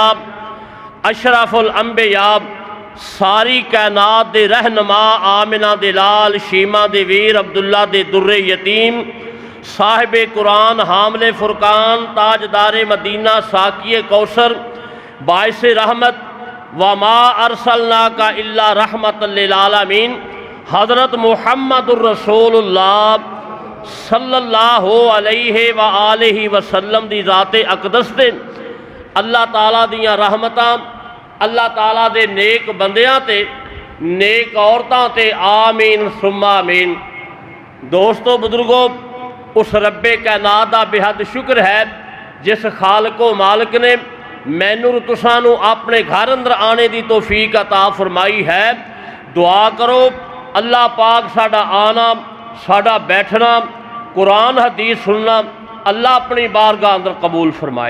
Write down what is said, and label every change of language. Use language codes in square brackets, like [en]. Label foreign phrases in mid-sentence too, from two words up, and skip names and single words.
[pa] اشرف الانبیاء، ساری کائنات دے رہنما، آمنہ دے لال، شیما دے ویر، عبداللہ دے درے یتیم، صاحب قرآن، حامل فرقان، تاجدار مدینہ، ساقی کوثر، باعث رحمت, [ar] وما أرسلناك إلا رحمة للعالمين, [pa] حضرت محمد رسول اللہ [ar] صلى الله عليه وآله وسلم [pa] دی ذات اقدس تے اللہ تعالیٰ دیاں رحمتاں، اللہ تعالیٰ دے نیک بندیاں تے نیک عورتاں تے [ar] آمين ثم آمين. [pa] دوستو بزرگو، اس رب کائنات دا بے حد شکر ہے جس خالق و مالک نے مینوں تساں نوں اپنے گھر اندر آنے کی توفیق عطا فرمائی ہے. دعا کرو اللہ پاک ساڈا آنا، ساڈا بیٹھنا، قرآن حدیث سننا اللہ اپنی بارگاہ اندر قبول فرمائے.